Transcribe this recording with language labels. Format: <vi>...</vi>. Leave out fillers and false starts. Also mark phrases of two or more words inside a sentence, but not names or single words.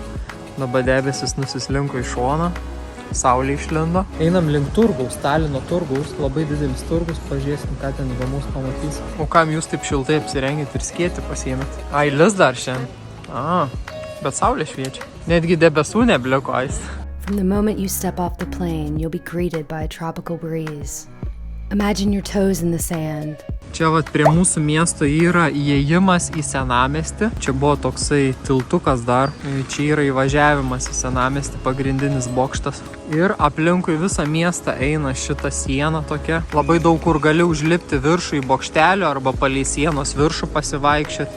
<lt>Dabar debesis nusislinko į šoną. Saulė išlindo. Einam link turgaus, Talino turgaus, labai didelis turgus, pažiūrėsim, ką ten įdomus pamatysim. O kam jūs taip šiltai apsirengėt ir skėtį pasiėmėt? Ai, lis dar šiandien. Bet saulė šviečia. Netgi debesų nebliko aist.</lt> <en>From the moment you step off the plane, you'll be greeted by a tropical breeze. Imagine your toes in the sand.</en> <lt>Čia vat prie mūsų miesto yra įėjimas į senamiestį. Čia buvo toksai tiltukas dar. Čia yra įvažiavimas į senamiestį, pagrindinis bokštas. Ir aplinkui visą miestą eina šita siena tokia. Labai daug kur gali užlipti viršų į bokštelio arba palei sienos viršų pasivaikščioti.</lt>